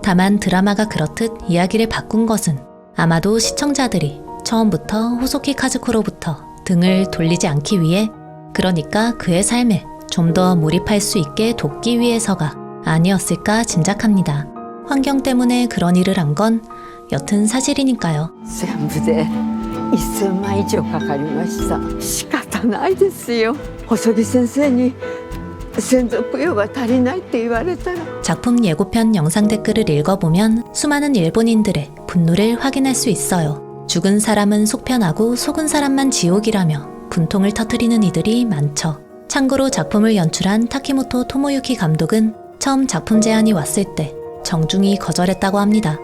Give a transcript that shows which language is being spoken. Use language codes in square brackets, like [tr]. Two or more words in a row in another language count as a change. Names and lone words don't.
[ko] 다만 드라마가 그렇듯 이야기를 바꾼 것은 아마도 시청자들이 처음부터 호소키 카즈코로부터 등을 돌리지 않기 위해, 그러니까 그의 삶에 좀 더 몰입할 수 있게 돕기 위해서가 아니었을까 짐작합니다. 환경 때문에 그런 일을 한 건 여튼 사실이니까요. [ja] 全部で1000万以上かかりました。仕方ないですよ。細木先生に専属用が足りないって言われたら。 [ko] 작품 예고편 영상 댓글을 읽어보면 수많은 일본인들의 분노를 확인할 수 있어요. 죽은 사람은 속편하고 속은 사람만 지옥이라며 분통을 터뜨리는 이들이 많죠. 참고로 작품을 연출한 타키모토 토모유키 감독은 처음 작품 제안이 왔을 때 정중히 거절했다고 합니다.